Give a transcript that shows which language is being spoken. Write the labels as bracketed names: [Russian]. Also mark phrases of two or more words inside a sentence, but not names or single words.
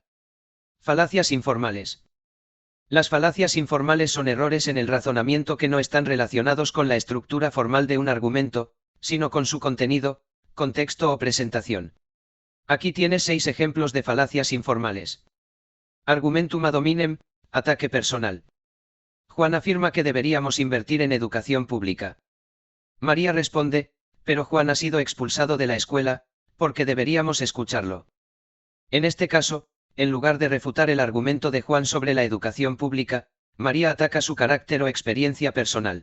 [Spanish] Falacias informales. Las falacias informales son errores en el razonamiento que no están relacionados con la estructura formal de un argumento, sino con su contenido, contexto o presentación. Aquí tienes 6 ejemplos de falacias informales. [Latin] Argumentum ad hominem, [Spanish] ataque personal. Juan afirma que deberíamos invertir en educación pública. María responde, pero Juan ha sido expulsado de la escuela, porque deberíamos escucharlo. En este caso, en lugar de refutar el argumento de Juan sobre la educación pública, María ataca su carácter o experiencia personal.